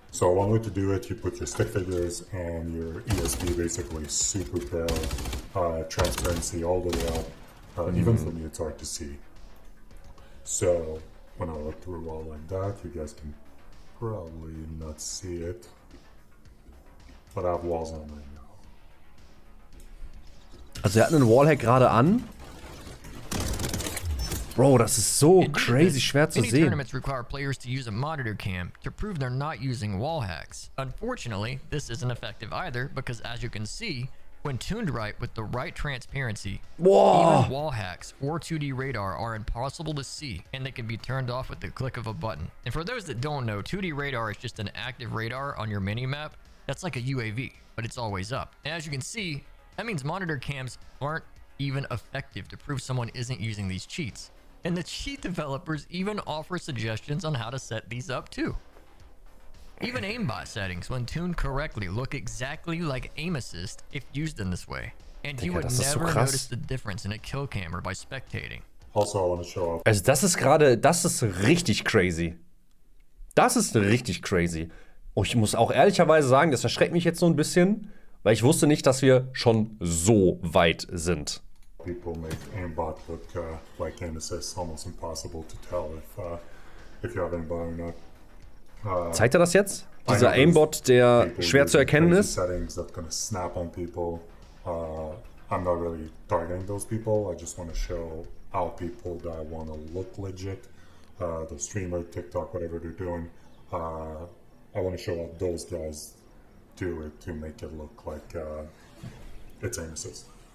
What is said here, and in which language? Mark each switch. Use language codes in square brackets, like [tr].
[en] So one way to do it, you put your stick figures and your ESP basically super pale, transparency all the way up. Even for me, it's hard to see. So when I look through a wall like that, you guys can probably not see it, but I have walls on right now. [de] Also er hat einen Wallhack gerade an. Bro, das ist so crazy schwer zu [en] Many [de] sehen. [en] tournaments require players to use a monitor cam to prove they're not using wall hacks. Unfortunately, this isn't effective either because, as you can see, when tuned right with the right transparency, even wall hacks or 2D radar are impossible to see, and they can be turned off with the click of a button. And for those that don't know, 2D radar is just an active radar on your minimap. That's like a UAV, but it's always up. And as you can see, that means monitor cams aren't even effective to prove someone isn't using these cheats. And the cheat developers even offer suggestions on how to set these up too. Even aimbot settings, when tuned correctly, look exactly like aim assist if used in this way. And you would never notice the difference in a kill cam or by spectating. Also, I want to show off. [de] Also das ist richtig crazy. Das ist richtig crazy. Und ich muss auch ehrlicherweise sagen, das erschreckt mich jetzt so ein bisschen, weil ich wusste nicht, dass wir schon so weit sind. [en] People make aimbot look like aim assist, almost impossible to tell if you have aimbot or not. [de] Zeigt er das jetzt? Dieser Aimbot, der schwer zu erkennen ist? [en] Settings that gonna snap on people. I'm not really targeting those people. I just want to show how people that want to look legit, the streamer, TikTok, whatever they're doing. I want to show how those guys do it to make it look like it's aim assist.